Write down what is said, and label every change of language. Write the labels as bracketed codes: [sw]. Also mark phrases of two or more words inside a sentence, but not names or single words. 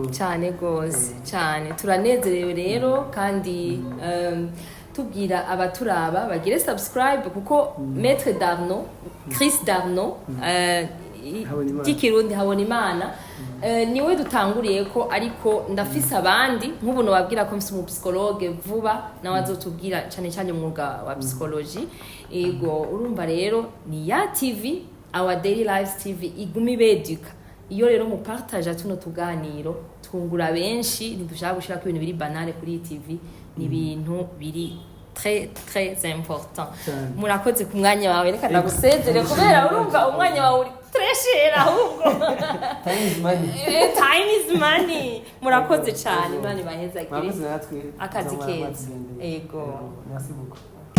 [rn] cyane gose cyane turanezerewe rero kandi tubwira abaturaba bagire subscribe kuko Maître Darnaud Chris Darnaud ry'ikirundi Habonimana niwe dutanguriye ko ariko ndafise abandi nk'ubu nobabwira ko mfise umupsikologe vuba nawe azotubwira cyane cyane umwuga wa psychology ego urumva rero ni ya TV [en] our daily lives [rn] TV igumi beduka iyo rero mu partage tuno tuganiro twungura benshi ntidushaka gushira ko ibintu biri banale kuri TV ni ibintu biri [fr] très très important [rn] murakoze ku mwanya wawe reka ndagusezere kubera urumva umwanya wawe uri [fr] très cher [rn] ahubwo [en] time is money [rn] murakoze cyane Imana ibaheza gire akazi keza ego [fr] merci beaucoup